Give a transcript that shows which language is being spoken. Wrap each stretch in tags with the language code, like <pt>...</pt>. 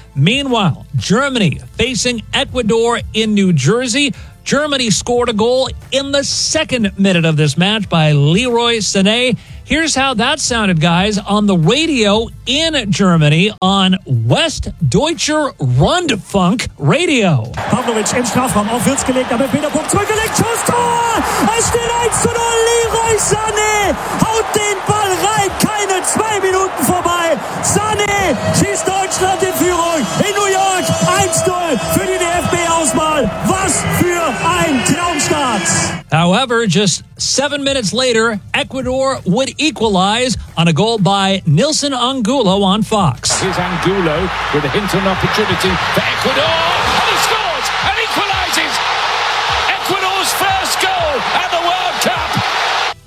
<en>Meanwhile, Germany facing Ecuador in New Jersey. Germany scored a goal in the second minute of this match by Leroy Sané. Here's how that sounded, guys, on the radio in Germany on Westdeutscher Rundfunk Radio.</en> <de>Pavlovic im Strafraum, auf Wirtz gelegt, aber Peter Pump zurückgelegt, Schuss, Tor! Es steht 1-0, Leroy Sané haut den Ball rein, keine zwei Minuten vorbei. Sané schießt Deutschland in Führung in New York, 1-0 für die DFB-Auswahl. Was für ein Traumstart!</de> <en>However, just 7 minutes later, Ecuador would equalize on a goal by Nilson Angulo on Fox. Here's Angulo with a hint of an opportunity for Ecuador. And he scores and equalizes. Ecuador's first goal at the World Cup.</en>